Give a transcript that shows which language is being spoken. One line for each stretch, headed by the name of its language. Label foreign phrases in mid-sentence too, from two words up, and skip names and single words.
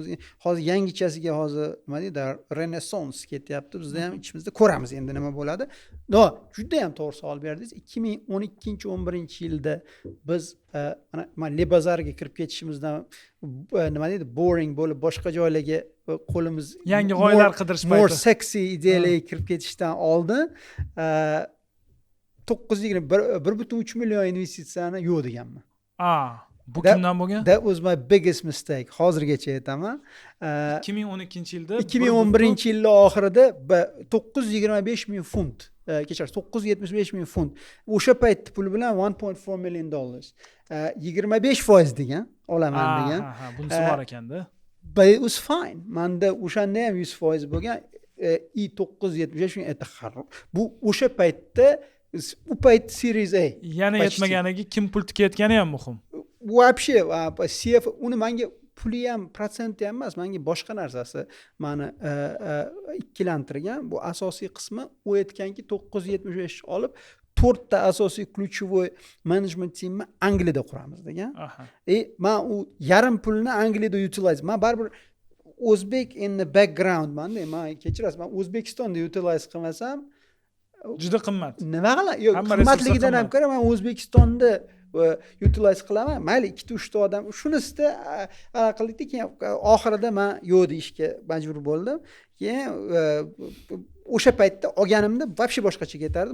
Uzbek: Hozir yangichasiga hozir nima deydi, renaissance ketyapti. Bizda ham ichimizda ko'ramiz endi nima bo'ladi. Juda ham to'g'ri savol berdingiz. 2012-11-yilda biz mana Lebazarga kirib ketishimizdan nima deydi, boring bo'lib boshqa joylarga qo'limiz yangi g'oyalar qidirish payti,
English: more sexy
Uzbek: ideyalarga kirib ketishdan oldin 1.3 million investitsiyani yo'q deganman. Bu kimdan bo'lgan?
English: That was my biggest mistake.
Uzbek: Hozirgacha aytaman. 2012-yilda 2011-yilning oxirida 925 ming funt, kechirasiz, 975 ming funt. O'sha paytda pul bilan 1.4 million dollar. 25% degan, olaman degan. Bunisi bor ekanda.
English: But it was fine.
Uzbek: Manda o'shanda ham 100% bo'lgan. 975 ming bu o'sha paytda u payt Series A. Yana yetmaganiga kim pul tikayotgani ham muhim. Вообще, CF uni menga puli ham, protsenti ham emas, menga boshqa narsasi meni ikkilantirgan. Bu asosiy qismi u aytganki 975 olib 4 ta asosiy ключевой
English: management teamni
Uzbek: Angliyada quramiz degan. Men u yarim pulni Angliyada utilize. Men baribir o'zbek
English: in the background
Uzbek: manda, men kechirasiz, men O'zbekistonda utilize qilmasam juda qimmat. Nima qilay? Yo'q, qimmatligidan ham ko'ra men O'zbekistonda utilize qilaman. Mayli 2-3 ta odam shunisida qildikda, keyin oxirida men yo'q deyishga majbur bo'ldim. Keyin o'sha paytda olganimda вообще boshqacha ketardi.